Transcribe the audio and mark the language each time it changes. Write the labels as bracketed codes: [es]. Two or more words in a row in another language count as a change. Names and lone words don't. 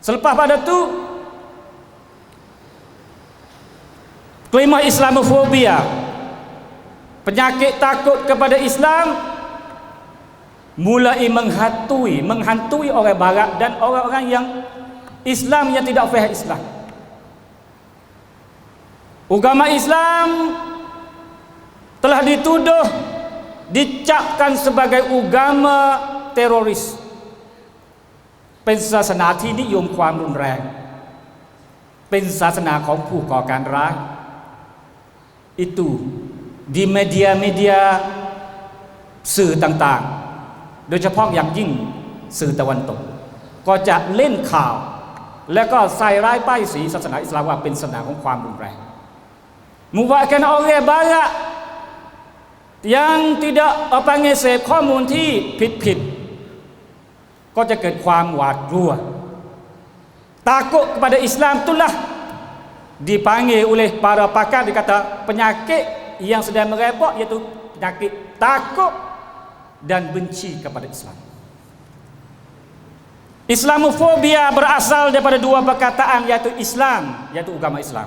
[ms] Selepas pada tu kelima Islamofobia, penyakit takut kepada Islam mulai menghantui orang barat dan orang-orang yang Islam yang tidak faham Islam. Agama Islam telah dituduh, dicapkan sebagai agama teroris, [th] เป็นศาสนาที่นิยม ความรุนแรง เป็นศาสนาของผู้ก่อการร้าย [ms] itu di media-media [th] สื่อต่างๆโดยเฉพาะอย่างยิ่งสื่อตะวันตกก็จะเล่นข่าวแล้วก็ใส่ร้ายป้ายสีศาสนาอิสลามว่าเป็นศาสนาของความรุนแรง [ms] membuatkan orang barat yang tidak panggil [th] เสพข้อมูลที่ผิดๆก็จะเกิดความหวาดกลัว [ms] takut kepada Islam itulah dipanggil oleh para pakar, dikata penyakit yang sedang merepot, iaitu penyakit takut dan benci kepada Islam. Islamofobia berasal daripada dua perkataan, iaitu Islam, iaitu agama Islam.